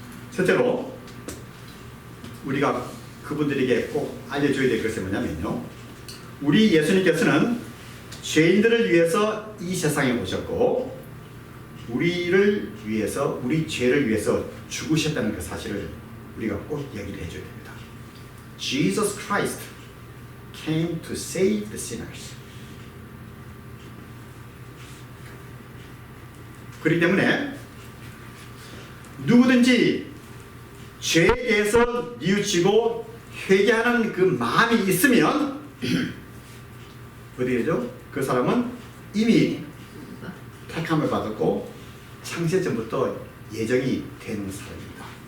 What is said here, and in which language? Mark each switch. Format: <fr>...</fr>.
<ko>첫째로 우리가 그분들에게 꼭 알려줘야 될 것이 뭐냐면요, 우리 예수님께서는 죄인들을 위해서 이 세상에 오셨고 우리를 위해서, 우리 죄를 위해서 죽으셨다는 그 사실을 우리가 꼭 이야기를 해줘야 됩니다.</ko> <en>Jesus Christ came to save the sinners.</en> <ko>그렇기 때문에 누구든지 죄에 대해서 뉘우치고 회개하는 그 마음이 있으면 어떻게 되죠? 그 사람은 이미 택함을 받았고 창세 전부터 예정이 되는 사람입니다.</ko>